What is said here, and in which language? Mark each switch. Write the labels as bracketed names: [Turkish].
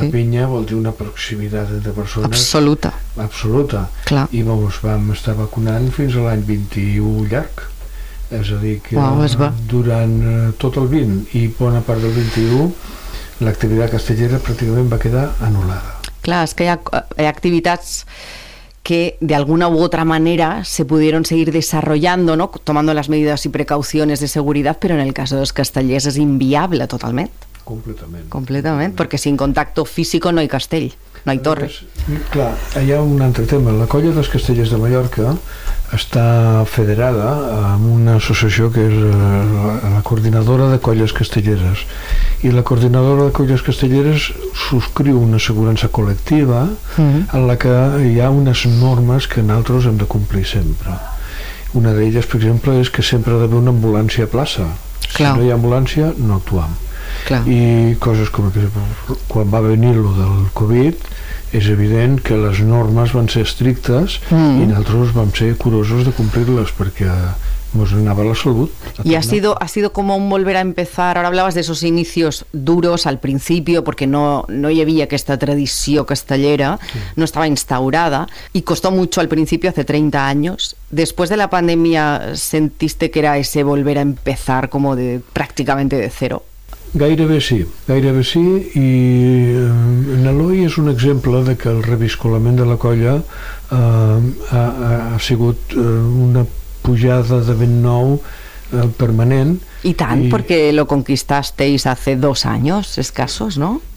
[Catalan] La pinya vol dir una proximitat entre persones absoluta, absoluta. Clar. I doncs, vam estar vacunant fins a l'any 21 llarg, és a dir que durant tot el 20 i bona part del 21 l'activitat castellera pràcticament va quedar anul·lada. [Spanish] Clar, és que hi ha activitats que de alguna u otra manera se pudieron seguir desarrollando, ¿no?, tomando las medidas y precauciones de seguridad, pero en el caso de los castellers es inviable totalmente. Completamente. Completamente, porque sin contacto físico no hay castell, no hay torre. [Catalan] Clar, hi ha un altre tema. La colla dels castellers de Mallorca està federada amb una associació que és la Coordinadora de Colles Castelleres. I la Coordinadora de Colles Castelleres subscriu una assegurança col·lectiva en la que hi ha unes normes que nosaltres hem de complir sempre. Una d'elles, per exemple, és que sempre ha d'haver una ambulància a plaça. Clar. Si no hi ha ambulància, no actuem. Clar. I coses com que quan va venir lo del Covid, és evident que les normes van ser estrictes i nosaltres vam ser curosos de complir-les perquè mos anava la salut. [Spanish] I ha sido como un volver a empezar. Ahora hablabas de esos inicios duros al principio porque [Catalan] no hi havia aquesta tradició castellera, sí. No estava instaurada i [Spanish] costó mucho al principio hace 30 anys. Después de la pandèmia, sentiste que era ese volver a empezar como de prácticamente de cero. [Catalan] Gairebé sí, i Eloi és un exemple de que el reviscolament de la colla ha sigut una pujada de vent nou permanent. I tant, [Spanish] perquè lo conquistasteis hace 2 anys escassos, no?